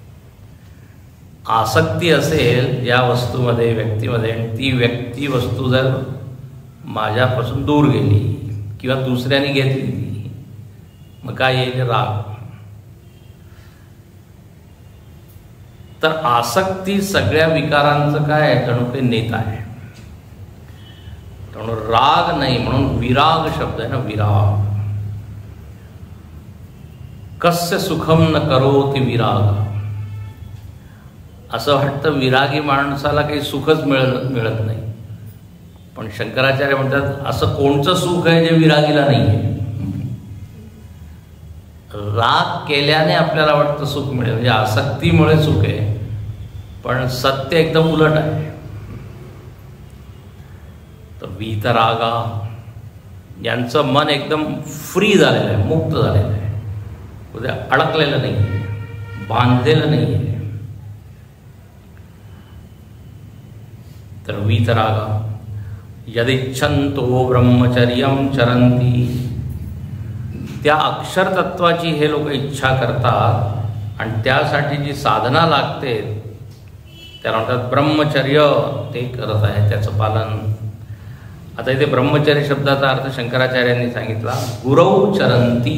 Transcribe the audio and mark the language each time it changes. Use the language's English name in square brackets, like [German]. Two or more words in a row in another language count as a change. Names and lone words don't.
[Marathi] आसक्ती असेल या वस्तूमध्ये, व्यक्तीमध्ये, आणि ती व्यक्ती वस्तू जर माझ्यापासून दूर गेली किंवा दुसऱ्याने घेतली, मग काय येईल? राग. तर आसक्ती सगळ्या विकारांचं काय आहे? जणू काही नेता आहे. म्हणून राग नाही, म्हणून विराग शब्द आहे ना, विराग. [Sanskrit] कस्य सुखम न करोति विराग. [Marathi] असं वाटतं विरागी माणसाला काही सुखच मिळत नाही. पण शंकराचार्य म्हणतात असं कोणतं सुख आहे जे विरागीला नाही आहे. राग केल्याने आपल्याला वाटतं सुख मिळेल, म्हणजे आसक्तीमुळे सुख आहे, पण सत्य एकदम उलट आहे. तर वीतरागा यांचं मन एकदम फ्री झालेलं आहे, मुक्त झालेलं आहे, उद्या अडकलेलं नाही आहे, बांधलेलं नाही आहे. [Sanskrit] तर वीतरागा यदिच्छन्तो ब्रह्मचर्यं चरन्ति. [Marathi] त्या अक्षरतत्वाची हे लोक इच्छा करतात आणि त्यासाठी जी साधना लागते त्याला म्हणतात ब्रह्मचर्य. ते करत आहे त्याचं पालन. आता इथे ब्रह्मचर्य शब्दाचा अर्थ शंकराचार्यांनी सांगितला, [Sanskrit] गुरौ चरंती.